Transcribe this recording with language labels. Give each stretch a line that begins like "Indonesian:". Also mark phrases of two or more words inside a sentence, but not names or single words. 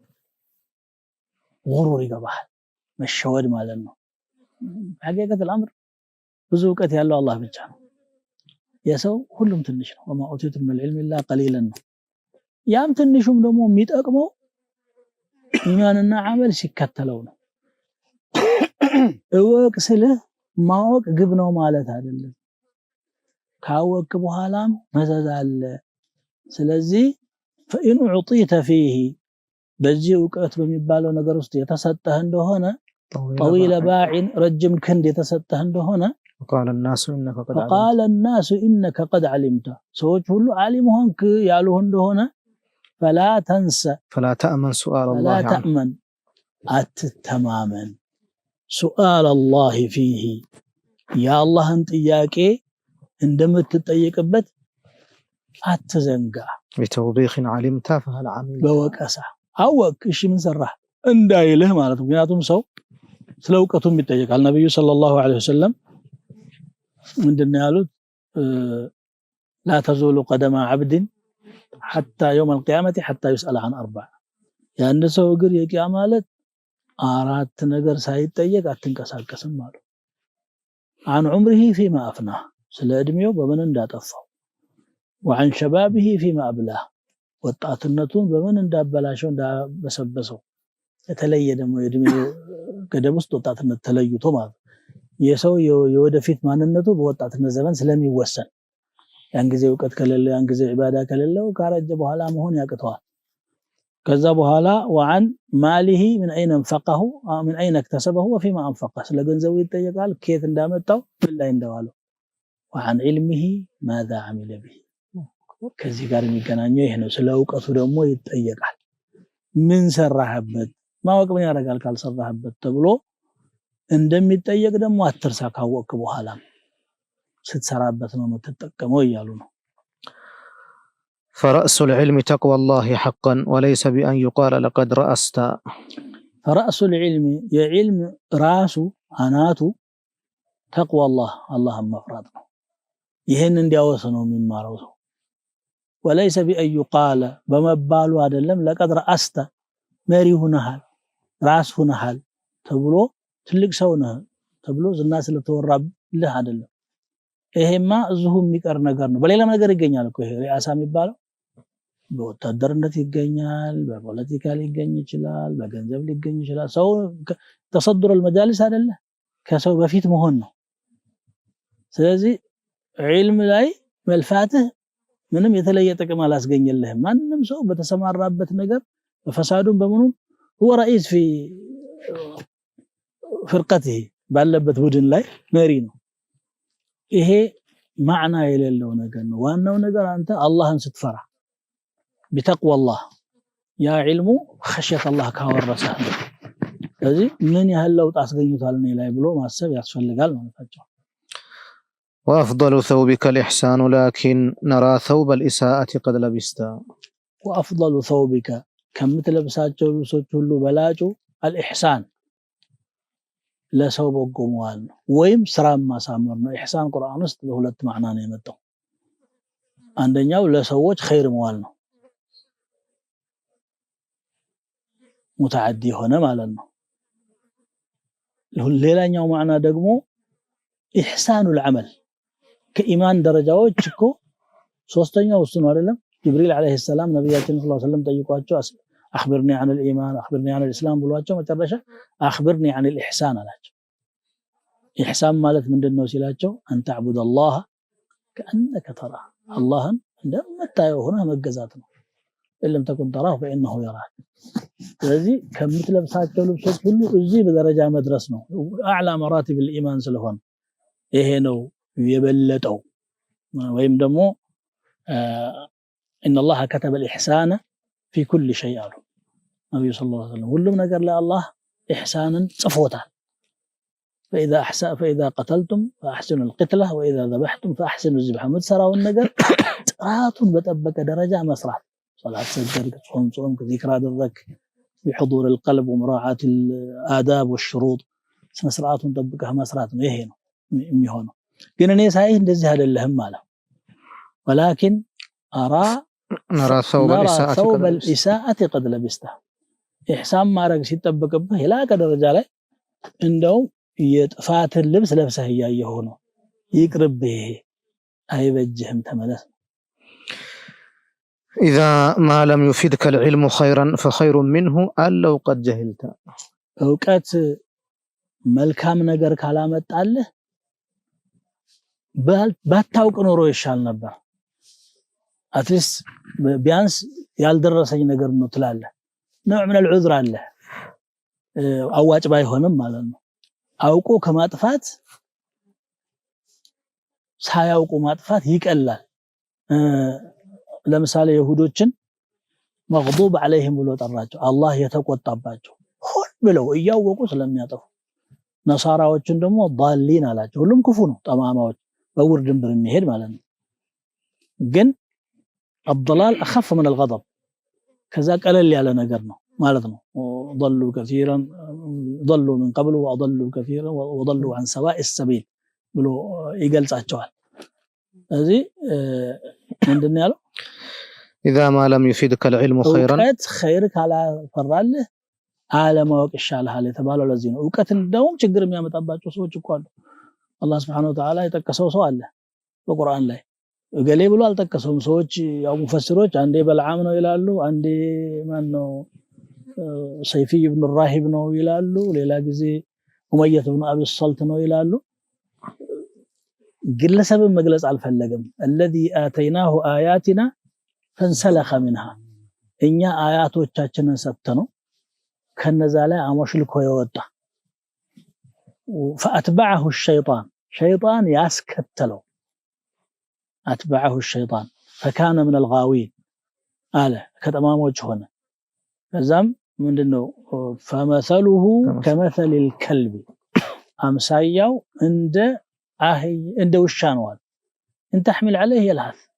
Amharic: ጉሩር ይገባሃል። መሸወድ ማለት ነው።
Arabic: حقيقة الامر
Amharic: ብዙ ዕውቀት ያለው አላህ ብቻ ነው። የሰው ሁሉም ትንሽ ነው።
Arabic: وما اوتيت من العلم الا قليلا
Amharic: ነው። ያም ትንሹም ደግሞ የሚጠቅመው ኢማንና አመል ሲከተለው ነው። እወቅ ስልህ ማወቅ ግብ ነው ማለት አይደለም። ካወቅ በኋላም መዘዝ አለ። ስለዚህ
Arabic: فإن أعطيت فيه
Amharic: በዚህ ዕውቀት በሚባለው ነገር ውስጥ የተሰጠህ እንደሆነ
Arabic: طويل باع
Amharic: ረጅም ክንድ የተሰጠህ እንደሆነ
Arabic: وقال الناس إنك قد علمت
Amharic: ሰዎች ሁሉ ዓሊም ሆንክ ያሉህ እንደሆነ
Arabic: فلا تأمن سؤال الله عنه. فلا تأمن أتتمامن سؤال الله فيه يا الله انت
Amharic: ጥያቄ እንደምትጠየቅበት አትዘንጋ።
Arabic: بتوبيخ علمت فهل عملت
Amharic: በወቀሳ አወቅ እሺ ምን ሰራህ እንዳይልህ ማለት ነው። ምክንያቱም ሰው ስለ ዕውቀቱም ይጠየቃል። ነብዩ ሰለላሁ ዐለይሂ ወሰለም ምንድነው ያሉት?
Arabic: لا تزول قدم عبد حتى يوم القيامة حتى يسأل عن أربع.
Amharic: يعني ሰው እግር የቂያማ ዕለት አራት ነገር ሳይጠየቅ አትንቀሳቀስም አሉ።
Arabic: عن عمره فيما أفناه
Amharic: ስለ እድሜው በምን እንዳጠፋው
Arabic: وعن شبابه فيما أبلاه
Amharic: ወጣትነቱን በምን እንዳበላሸው እንዳበሰበሰው። የተለየ ደግሞ የእድሜው ገደብ ውስጥ ወጣትነት ተለይቶ ማለት የሰው የወደፊት ማንነቱ በወጣትነት ዘመን ስለሚወሰን ያን ጊዜ ዕውቀት ከሌለው ያን ጊዜ ዒባዳ ከሌለው ካረጀ በኋላ መሆን ያቅተዋል። ከዛ በኋላ
Arabic: وعن ماله من اين انفقه من اين اكتسبه وفيما انفقه
Amharic: ስለ ገንዘቡ ይጠየቃል ከየት እንዳመጣው ምን ላይ እንደዋለው
Arabic: وعن علمه ماذا عمل به
Amharic: ከዚህ ጋር የሚገናኘው ይሄ ነው ስለ ዕውቀቱ ደግሞ ይጠየቃል ምን ሰራህበት ማወቅ ምን ያደርጋል ካልሰራህበት ተብሎ እንደሚጠየቅ ደግሞ አትርሳ ካወቅ በኋላ ስትሰራበት ነው የምትጠቀመው እያሉ ነው
Arabic: فرأس العلم تقوى الله حقا وليس بأن يقال لقد رأست فرأس العلم يا علم راسه أناته تقوى الله مفرد
Amharic: ይሄን እንዲያወስ ነው የሚማረው
Arabic: وليس بأن يقال
Amharic: በመባሉ አይደለም
Arabic: لقد
Amharic: رأست መሪ ሆነሃል ራስ ሆነሃል ተብሎ ትልቅ ሰው ነህ ተብሎ ዝና ስለተወራብልህ አይደለም ይሄማ እዚሁ የሚቀር ነገር ነው በሌላ ነገር ይገኛል እኮ ይሄ ሪያሳ የሚባለው በወታደርነት ይገኛል በፖለቲካ ሊገኝ ይችላል በገንዘብ ሊገኝ ይችላል ሰው
Arabic: تصدر المجالس
Amharic: አይደለ ከሰው በፊት መሆን ነው ስለዚህ ዒልም ላይ መልፋትህ ምንም የተለየ ጥቅም አላስገኘልህም ማንንም ሰው በተሰማራበት ነገር በፈሳዱን በመኑ
Arabic: هو رئيس في
Amharic: فرقته ባለበት ቡድን ላይ መሪ ነው ይሄ ማዕና የሌለው ነገር ነው ዋናው ነገር አንተ አላህን ስትፈራ
Arabic: بتقوى الله يا علم خشيه الله
Amharic: ካወረሰህ ስለዚህ ምን ያህል ለውጥ አስገኝቷል ነው ላይ ብሎ ማሰብ ያስፈልጋል ማለት ነው
Arabic: وأفضل ثوبك الإحسان لكن نرى ثوب الإساءة قد لبست وأفضل ثوبك
Amharic: كم تلبساቸው ልብሶች ሁሉ በላጩ الإحسان ለሰው በጎ መዋል ነው ወይም ስራ ማሳመር ነው ኢህሳን ቁርአን ውስጥ በሁለት ማዕና ነው የመጣው አንደኛው ለሰዎች ኸይር መዋል ነው متعدي ሆነ ማለት ነው ሌላኛው ማዕና ደግሞ ኢህሳኑ العمل ከኢማን ደረጃዎች እኮ ሶስተኛው እሱ ነው አይደለም ጅብሪል አለይሂ ሰላም ነብያችን ሰለላሁ ዐለይሂ ወሰለም ጠይቋቸው
Arabic: أخبرني عن الإيمان أخبرني عن الإسلام
Amharic: ብሏቸው መጨረሻ
Arabic: أخبرني عن الإحسان
Amharic: አላቸው ኢህሳን ማለት ምንድነው ሲላቸው
Arabic: أن تعبد الله كأنك تراه
Amharic: اللهን እንደምታየው ሆነ መገዛት ነው
Arabic: إلم تكن تراه فإنه يراك
Amharic: ስለዚህ ከምትለብሳቸው ልብሶች ሁሉ እዚህ በደረጃ መድረስ ነው
Arabic: أعلى مراتب الإيمان
Amharic: ስለሆነ ይሄ ነው የበለጠው ወይም ደግሞ
Arabic: إن الله كتب الإحسان في كل شيء
Amharic: አሉ ነብዩ ሰለላሁ ዐለይሂ ወሰለም ሁሉም ነገር ለአላህ ኢህሳንን ጽፎታል
Arabic: فإذا قتلتم فأحسنوا القتلة وإذا ذبحتم فأحسنوا الذبح متسراውን
Amharic: ነገር ጥራቱን በጠበቀ ደረጃ መስራት
Arabic: صلاة سجد صوم ذكر አደረክ بحضور القلب ومراعاة الآداب والشروط
Amharic: ስነስርዓቱን ጠብቀህ መስራት ነው ይሄ ነው የሚሆነው ግን እኔ ሳይህ እንደዚህ አይደለም ማለት
Arabic: ولكن أرى نرى ثوب الإساءة قد لبسته
Amharic: إحسان ማድረግ ሲጠበቅብህ የላቀ ደረጃ ላይ እንደው የጥፋትን ልብስ ለብሰህ ያየኸው ነው ይቅርብህ አይበጅህም ተመለስ
Arabic: إذا ما لم يفيدك العلم خيرا فخير منه أن لو قد جهلت
Amharic: ዕውቀት መልካም ነገር ካላመጣልህ ባታውቅ ኖሮ ይሻል ነበር አትሊስ ቢያንስ ያልደረሰኝ ነገር ነው ትላለህ ነው
Arabic: من العذر
Amharic: አለ አዋጭ ባይሆንም ማለት ነው አውቆ ከማጥፋት ሳያውቁ ማጥፋት ይቀላል ለምሳሌ ይሁዶችን
Arabic: مغضوب عليهم
Amharic: ብሎ ጠራቸው አላህ የተቆጣባቸው ሁሉ ብለው እያወቁ ስለሚያጠፉ ነሳራዎችን ደግሞ ضالين አላቸው ሁሉም ክፉ ነው ጠማማዎች በውር ድንበር የሚሄድ ማለት ነው ግን
Arabic: الضلال اخف من الغضب
Amharic: ከዛ ቀለል ያለ ነገር ነው ማለት ነው
Arabic: ضلوا كثيرا ضلوا من قبل واضلوا كثيرا وضلوا عن سواء السبيل
Amharic: ብሎ ይገልጻቸዋል ስለዚህ ምንድነው ያለው
Arabic: إذا ما لم يفيدك العلم خيرا
Amharic: خير ካላ ፈራልህ አለማወቅ ይሻልሃል የተባለው ለዚህ ነው ዕውቀት እንደውም ችግር የሚያመጣባቸው ሰዎች እኮ አሉ አላህ
Arabic: سبحانه وتعالى
Amharic: የጠቀሰው ሰው አለ በቁርአን ላይ ገሌ ብሎ አልጠቀሰውም ሰዎች ያው ሙፈሲሮች አንዴ በልዓም ነው ይላሉ አንዴ ማን ነው ሰይፊ ኢብኑ ራሂብ ነው ይላሉ ሌላ ጊዜ ኡመየህ ኢብኑ አቢ ሰልት ነው ይላሉ ግለሰብን መግለጽ አልፈለገም
Arabic: الذي آتيناه آياتنا فانسلخ منها
Amharic: እኛ አያቶቻችንን ሰጥተነው ከነዛ ላይ አሞሽልኮ የወጣ
Arabic: فأتبعه الشيطان شيطان ያስከተለው أتبعه الشيطان فكان من الغاوين
Amharic: አለ ከተማሞች ሆነ ከዛም ምንድነው
Arabic: فمثله كمثل الكلب
Amharic: አምሳያው እንደ ውሻ ነው አለ
Arabic: انت تحمل عليه يلهث